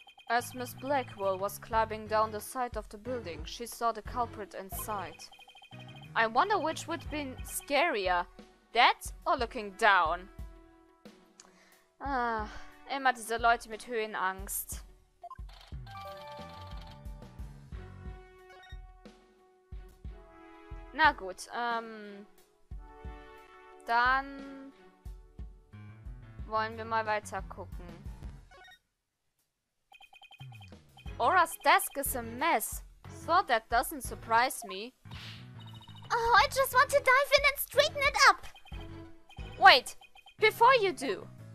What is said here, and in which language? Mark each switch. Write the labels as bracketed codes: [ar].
[en] As Miss Blackwell was climbing down the side of the building, she saw the culprit inside. I wonder which would have been scarier, that or looking down? [de] Ah, immer diese Leute mit Höhenangst. Na gut, dann wollen wir mal weiter gucken. [en] Aura's desk is a mess, so that doesn't surprise me. Oh, I just want to dive in and straighten it up. Wait, before you do.